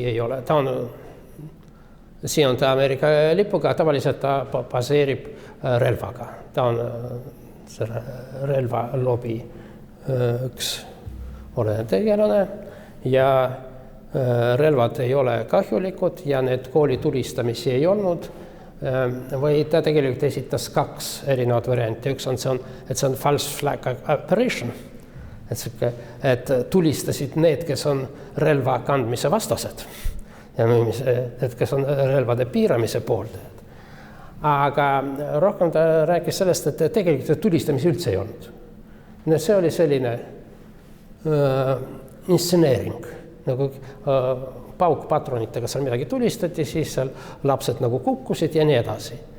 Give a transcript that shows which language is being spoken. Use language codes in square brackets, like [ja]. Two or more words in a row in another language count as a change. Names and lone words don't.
[et] ei ole, siin on ta Ameerika lipuga, tavaliselt ta baseerib relvaga, ta on selle relvalobi üks olev tegelane ja relvad ei ole kahjulikud ja need kooli tulistamisi ei olnud, või ta tegelikult esitas 2 erinevat varianti. Üks on see, et see on [en] false flag operation, [et] et tulistasid need, kes on relva kandmise vastased ja need, kes on relvade piiramise pooldajad. Aga rohkem ta rääkis sellest, et tegelikult tulistamisi üldse ei olnud. See oli selline instseneering, nagu paukpatronitega seal midagi tulistati, siis seal lapsed nagu kukkusid ja nii edasi.